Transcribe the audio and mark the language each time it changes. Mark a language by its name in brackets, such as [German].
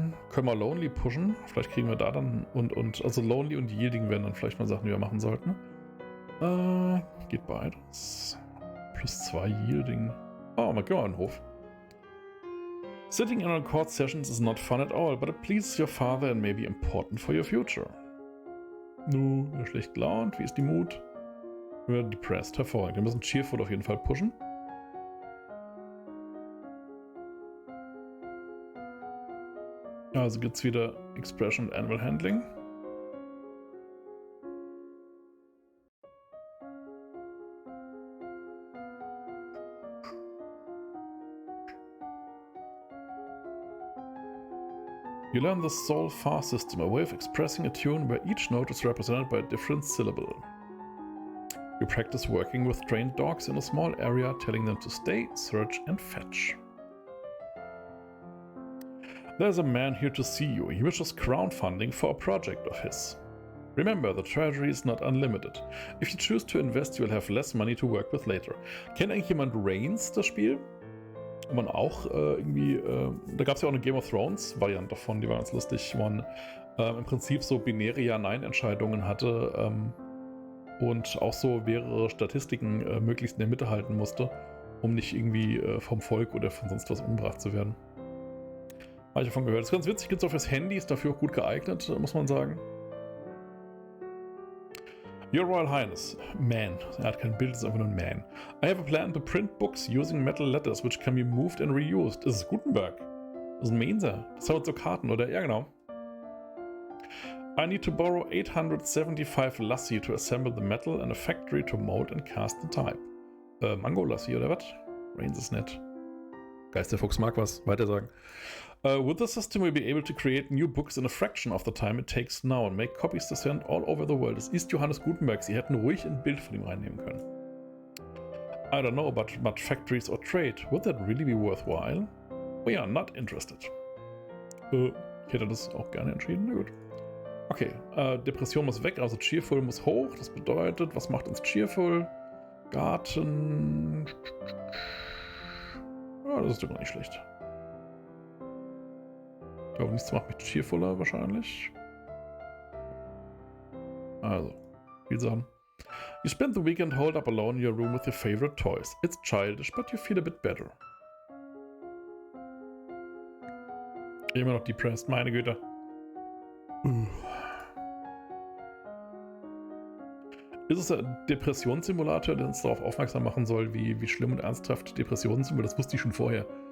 [German] Können wir Lonely pushen? Vielleicht kriegen wir da dann also Lonely und Yielding wären dann vielleicht mal Sachen, die wir machen sollten. Geht beides. +2 Yielding. Oh, mal gehen wir in den Hof. [English] Sitting in on court sessions is not fun at all, but it pleases your father and may be important for your future. [German] Schlecht gelaunt. Wie ist die Mut? Wir sind depressed. Hervorragend. Wir müssen Cheerful auf jeden Fall pushen. Also gibt's wieder Expression und Animal Handling. [English] You learn the Sol-Fa system, a way of expressing a tune where each note is represented by a different syllable. You practice working with trained dogs in a small area, telling them to stay, search, and fetch. There's a man here to see you. He wishes crowdfunding for a project of his. Remember, the treasury is not unlimited. If you choose to invest, you'll have less money to work with later. [German] Kennt eigentlich jemand Reigns, das Spiel? Wo man auch da gab es ja auch eine Game of Thrones Variante davon, die war ganz lustig, wo man im Prinzip so binäre Ja-Nein-Entscheidungen hatte und auch so mehrere Statistiken möglichst in der Mitte halten musste, um nicht irgendwie vom Volk oder von sonst was umgebracht zu werden. Habe ich davon gehört. Das ist ganz witzig, gibt es auch fürs Handy, ist dafür auch gut geeignet, muss man sagen. [English] Your Royal Highness, [German] man, er hat kein Bild, ist einfach nur ein Man. [English] I have a plan to print books using metal letters which can be moved and reused. [German] Das ist Gutenberg. Das ist ein Mainzer. Das sind so Karten, oder? Ja, genau. [English] I need to borrow 875 Lassie to assemble the metal and a factory to mold and cast the type. [German] Mango Lassie oder was? Rains ist nett. Geisterfuchs mag was. Weiter sagen. [English] With the system, we'll be able to create new books in a fraction of the time it takes now and make copies to send all over the world. [German] Es ist Johannes Gutenberg. Sie hätten ruhig ein Bild von ihm reinnehmen können. [English] I don't know about much factories or trade. Would that really be worthwhile? We are not interested. [German] Ich hätte das auch gerne entschieden. Na gut. Okay, Depression muss weg, also Cheerful muss hoch. Das bedeutet, was macht uns Cheerful? Garten. Ja, das ist doch gar nicht schlecht. Ich glaube, nichts macht mich cheerfuller wahrscheinlich. Also, viel Sachen. [English] You spend the weekend holed up alone in your room with your favorite toys. It's childish, but you feel a bit better. [German] Immer noch depressed, meine Güte. Ist es ein Depressionssimulator, der uns darauf aufmerksam machen soll, wie schlimm und ernsthaft Depressionen sind? Das wusste ich schon vorher.